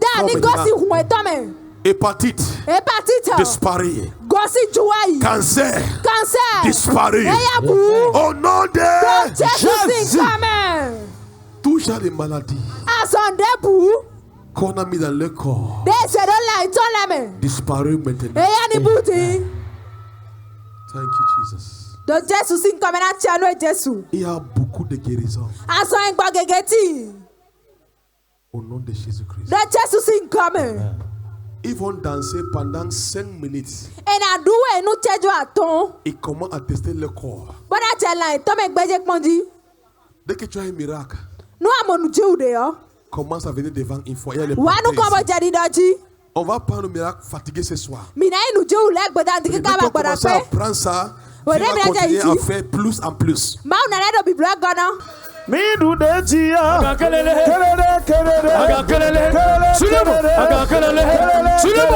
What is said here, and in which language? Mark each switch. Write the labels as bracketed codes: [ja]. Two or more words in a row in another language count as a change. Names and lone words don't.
[fr] Hépatite disparaît. Cancer disparaît. Au nom de Jésus. Tout genre de maladies qu'on a mis dans le corps disparaît maintenant. [en] Thank you, Jesus. [fr] Il y a beaucoup de guérisons. Au nom de Jésus-Christ. Ils vont danser pendant 5 minutes. Et comment attester le corps. Dès que tu as un miracle, commence à venir devant une fois. On va prendre le miracle fatigué ce soir. Dès qu'on commence à prendre ça, tu vas continuer à faire plus en plus. Mindu de tia, agakelele, agakelele, agakelele, sulemo, agakelele, sulemo,